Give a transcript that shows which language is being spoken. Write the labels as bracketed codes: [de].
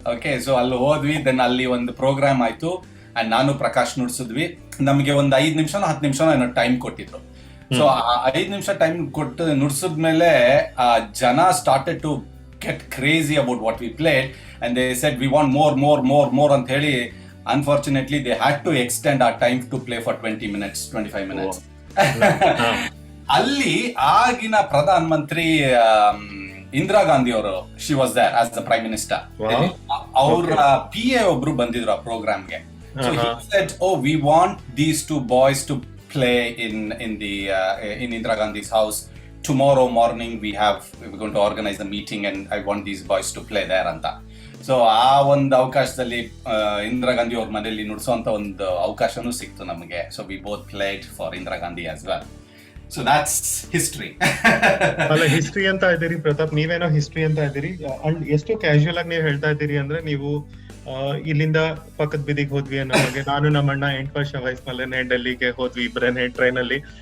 [kn] Okay, so ಅಲ್ಲಿ ಹೋದ್ವಿ. Then ಅಲ್ಲಿ ಒಂದು ಪ್ರೋಗ್ರಾಮ್ ಆಯ್ತು ಅಂಡ್ ನಾನು ಪ್ರಕಾಶ್ ನುಡ್ಸಿದ್ವಿ. ನಮಗೆ ಒಂದು 5 ನಿಮಿಷನೋ 10 ನಿಮಿಷನೋ ಏನೋ ಟೈಮ್ ಕೊಟ್ಟಿದ್ರು. ಸೊ 5 ನಿಮಿಷ ಟೈಮ್ ಕೊಟ್ಟು ನುಡ್ಸಿದ್ಮೇಲೆ ಜನ [en] started to get crazy about what we played and they said we want more [kn] ಅಂತ ಹೇಳಿ [en] unfortunately they had to extend our time to play for 20 minutes 25 minutes. [kn] ಅಲ್ಲಿ ಆಗಿನ ಪ್ರಧಾನ ಮಂತ್ರಿ [en] Indira Gandhi [kn] ಅವರು [en] she was there as the prime minister. [kn] ಅವರ PA ಒಬ್ರು ಬಂದಿದ್ರು ಆ ಪ್ರೋಗ್ರಾಮ್ಗೆ. [en] So he said, oh, we want these two boys to play in Indira Gandhi's house. Tomorrow morning we're going to organize a meeting and I want these boys to play there ಅಂತ. [kn] So ಆ ಒಂದು ಅವಕಾಶದಲ್ಲಿ ಇಂದಿರಾ ಗಾಂಧಿ ಅವ್ರ ಮನೆಯಲ್ಲಿ ನುಡ್ಸೋಂತ ಒಂದು ಅವಕಾಶನೂ ಸಿಕ್ತು ನಮಗೆ. [en] So we both played for Indira Gandhi as well. So that's history. [kn] ಅಲ್ಲ, history ಅಂತ ಇದ್ದೀರಿ ಪ್ರತಾಪ್, ನೀವೇನೋ ಹಿಸ್ಟ್ರಿ ಅಂತ ಇದ್ದೀರಿ. ಅಂಡ್ ಎಷ್ಟು ಕ್ಯಾಶುಯಲ್ ಆಗಿ ನೀವು ಹೇಳ್ತಾ ಇದ್ದೀರಿ ಅಂದ್ರೆ, ನೀವು ಇಲ್ಲಿಂದ ಪಕ್ಕದ ಬಿದಿಗೆ ಹೋದ್ವಿ ಅನ್ನೋ ಹಾಗೆ, ನಾನು ನಮ್ಮಣ್ಣ 8 ವರ್ಷ ವಯಸ್ಸಲ್ಲೇ ಡೆಲ್ಲಿಗೆ ಹೋದ್ವಿ ಇಬ್ಬರೇ ಟ್ರೈನ್ ಅಲ್ಲಿ.